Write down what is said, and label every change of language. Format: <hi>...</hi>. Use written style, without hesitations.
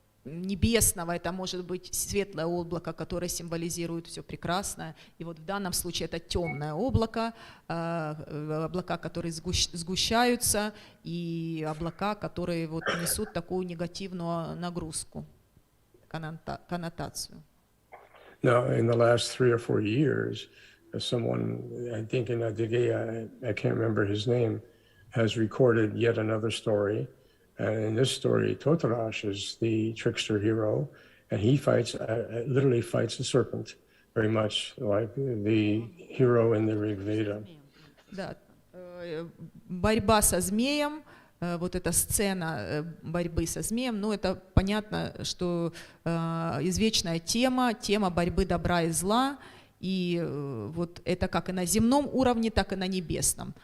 <ru>небесного, это может быть светлое облако, которое символизирует все прекрасное. И вот в данном случае это темное облако, облака, которые сгущаются, и облака, которые вот несут такую негативную нагрузку, коннотацию.</ru> <en>Now, in the last 3 or 4 years, someone, I think in Adyghe, I can't remember his name, has recorded yet another story. And in this story, Totarash is the trickster hero, and he fights, literally fights a serpent, very much like the hero in the Rig Veda.</en> <ru>Да, борьба со змеем, вот эта сцена борьбы со змеем, ну это понятно, что извечная тема борьбы добра и зла, и вот это как и на земном уровне, так и на небесном.</ru>